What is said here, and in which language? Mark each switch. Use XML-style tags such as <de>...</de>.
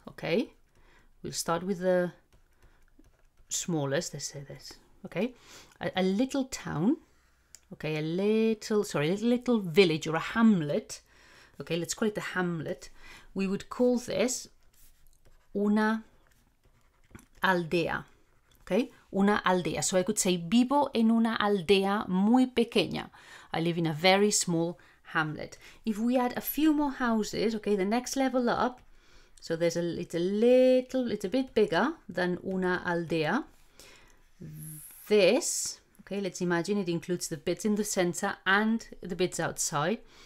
<en>Okay, we'll start with the smallest. Let's say this. Okay, a little town. Okay, a little village or a hamlet. Okay, let's call it the hamlet. We would call this una aldea.</en> <es>Okay, una aldea.</es> <en>So I could say</en> <es>vivo en una aldea muy pequeña.</es> <en>I live in a very small hamlet. If we add a few more houses, okay, the next level up, so it's a bit bigger than una aldea. This, okay, let's imagine it includes the bits in the center and the bits outside.</en>